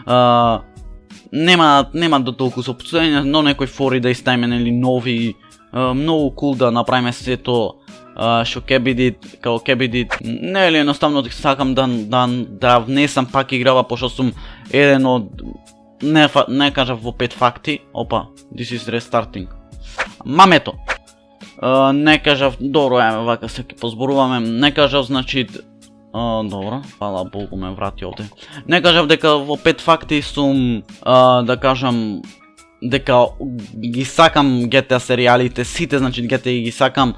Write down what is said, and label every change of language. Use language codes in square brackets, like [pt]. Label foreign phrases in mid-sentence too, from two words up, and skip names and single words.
[mk] нема до толку соопштувања, но некои фори да иставиме, нели, нови, многу кул да направиме сето што ќе биде, нели, едноставно сакам да внесам пак играва, пошто сум еден од, не кажав во 5 факти, опа, [en] this is restarting, [mk] мамето, не кажав, добро, вака се ќе позборуваме, не кажав, значи, добро, фала Богу ме врати овде, не кажав дека во 5 факти сум, да кажам, дека ги сакам GTA серијалите, сите, значи GTA ги сакам.